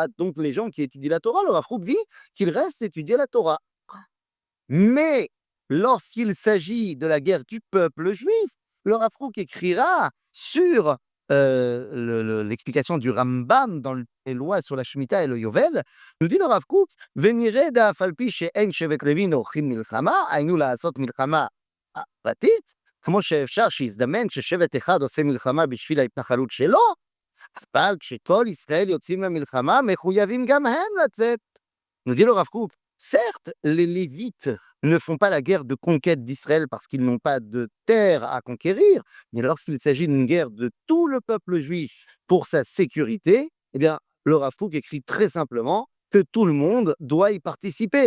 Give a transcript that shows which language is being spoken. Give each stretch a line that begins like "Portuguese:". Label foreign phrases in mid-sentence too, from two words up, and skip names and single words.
French: Donc les gens qui étudient la Torah, le Rav Kook dit qu'ils restent étudier la Torah. Mais lorsqu'il s'agit de la guerre du peuple juif, le Rav Kook écrira sur l'explication du Rambam dans les lois sur la Shemitah et le Yovel, nous dit le Rav Kook,
Hebrew: ונראה דאף על פי שאין שבט לוי עורכים מלחמה, היינו לעשות מלחמה פרטית, כמו שאפשר שיזדמן ששבט אחד עושה מלחמה בשביל ההתנחלות שלו, אבל כשכל ישראל יוצאים למלחמה, מחויבים גם הם לצאת.
French: Nous dit le Rav Kook, certes, les Lévites ne font pas la guerre de conquête d'Israël parce qu'ils n'ont pas de terre à conquérir, mais lorsqu'il s'agit d'une guerre de tout le peuple juif pour sa sécurité, eh bien, le Rav Kook écrit très simplement que tout le monde doit y participer.